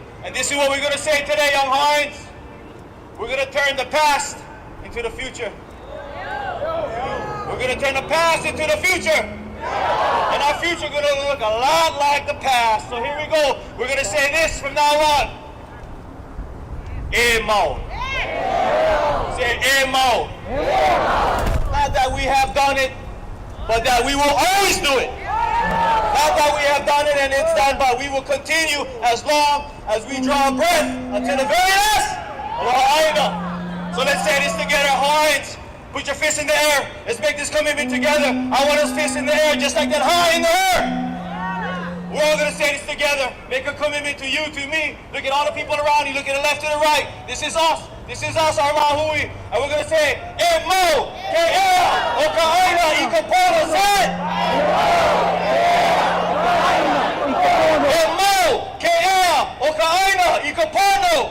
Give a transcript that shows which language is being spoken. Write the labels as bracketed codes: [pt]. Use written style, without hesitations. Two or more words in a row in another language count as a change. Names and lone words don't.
[en] And this is what we're going to say today, young Hawaiians. We're going to turn the past into the future. We're going to turn the past into the future. And our future is going to look a lot like the past. So here we go. We're going to say this from now on. [haw] E mau. Say e mau. [en] Not that we have done it, but that we will always do it. Not that we have done it and it's done, but we will continue as long as we draw breath until the very last. So let's say this together, Hawaiians. Put your fists in the air. Let's make this commitment together. I want us fists in the air, just like that, high in the air. We're all going to say this together. Make a commitment to you, to me. Look at all the people around you. Look at the left to the right. This is us. This is us, our mahui. And we're going to say, [haw] e mau ke ea o ka aina I ka pono. [en] Say it. [haw] E mau ke ea o ka aina I ka pono.